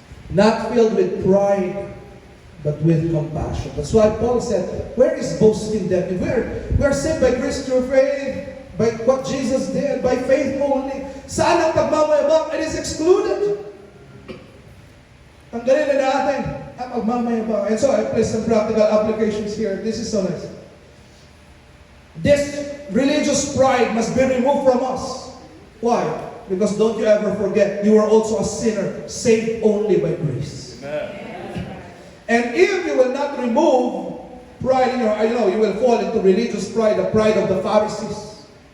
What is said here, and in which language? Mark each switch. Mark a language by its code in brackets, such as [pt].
[en] Not filled with pride, but with compassion. That's why Paul said, where is boasting then? If we are saved by grace through faith, by what Jesus did, by faith only, [tl] saan ang pagmamayabang? [en] It is excluded. [tl] Tanggalin na natin ang pagmamayabang. [en] And so I place some practical applications here. This is so nice. This religious pride must be removed from us. Why? Because don't you ever forget, you are also a sinner, saved only by grace. Amen. And if you will not remove pride in your, you will fall into religious pride, the pride of the Pharisees.